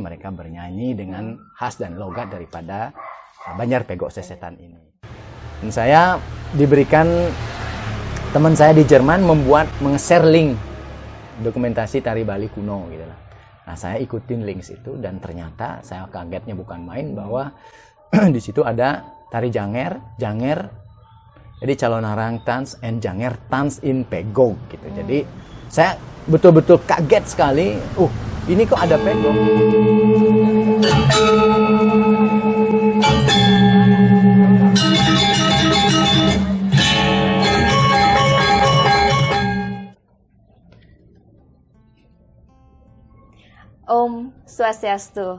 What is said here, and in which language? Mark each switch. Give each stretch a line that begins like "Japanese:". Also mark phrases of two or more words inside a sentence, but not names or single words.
Indonesian: Mereka bernyanyi dengan khas dan logat daripada Banjar Pegok Sesetan ini. Dan saya diberikan teman saya di Jerman meng-share link dokumentasi tari Bali kuno gitu lah. Nah, saya ikutin links itu dan ternyata saya kagetnya bukan main bahwa di situ ada tari janger, jadi Calonarang
English: Tans and Janger Tans in
Indonesian: Pegok gitu. Jadi saya betul-betul kaget sekali. Ini kok ada Pegok.
Balinese: Om Swastiastu.